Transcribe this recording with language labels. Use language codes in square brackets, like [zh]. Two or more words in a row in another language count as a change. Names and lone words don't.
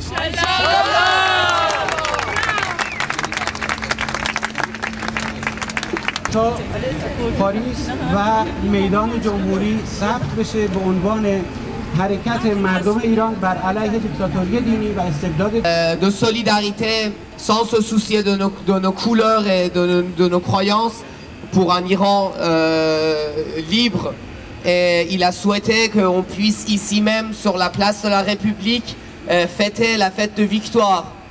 [fa] تا پاریس و میدان جمهوری ثبت بشه به عنوان حرکت مردم ایران بر علیه دیکتاتوری دینی و استبداد [fr] de solidarité sans se soucier de nos couleurs et de nos croyances pour un Iran libre. Et il a souhaité qu'on puisse ici même sur la place de la République fêter la fête de victoire.